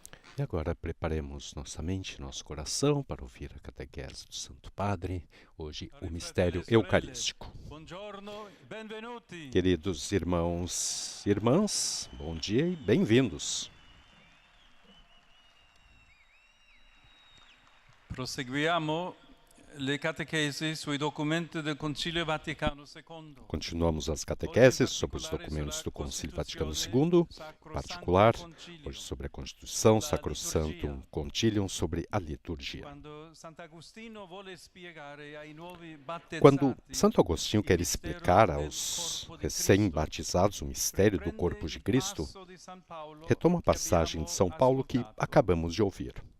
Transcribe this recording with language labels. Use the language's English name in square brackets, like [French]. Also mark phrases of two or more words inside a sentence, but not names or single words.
[Portuguese] E agora preparemos nossa mente e nosso coração para ouvir a catequese do Santo Padre, hoje o mistério eucarístico. Queridos irmãos e irmãs, bom dia e bem-vindos. [Italian] Proseguiamo le catechesi sui documenti del Concilio Vaticano II. [Portuguese] Continuamos as catequeses sobre os documentos do Concílio Vaticano II, em particular, hoje sobre a Constituição, Sacrosantum Concilium, sobre a liturgia. Quando Santo Agostinho quer explicar aos recém-batizados o mistério do corpo de Cristo, retoma a passagem de São Paulo que acabamos de ouvir.